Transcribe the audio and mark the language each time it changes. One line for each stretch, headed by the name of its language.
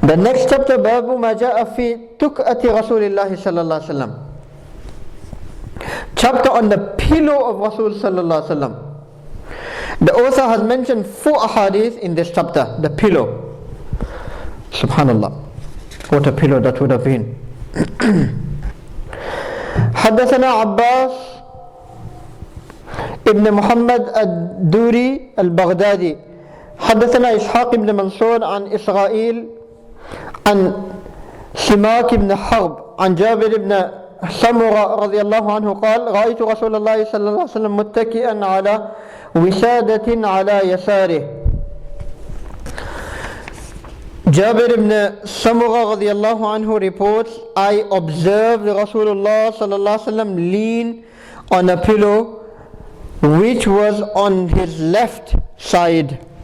English: The next chapter, Babu ma ja'a fi tuk'ati Rasulillahi sallallahu alaihi wasallam. Chapter on the pillow of Rasul sallallahu alaihi wasallam. The author has mentioned 4 ahadith in this chapter. The pillow. Subhanallah, what a pillow that would have been.
Arabic: حدثنا عباس ابن محمد الدوري البغدادي حدثنا إسحاق بن منصور عن إسرائيل عن سماك بن حرب عن جابر بن سمرة رضي الله عنه قال رأيت رسول الله صلى الله عليه وسلم متكئا على وسادة على يساره.
English: Jabir ibn Samura radiallahu anhu reports, I observed Rasulullah sallallahu alaihi wasallam lean on a pillow which was on his left side.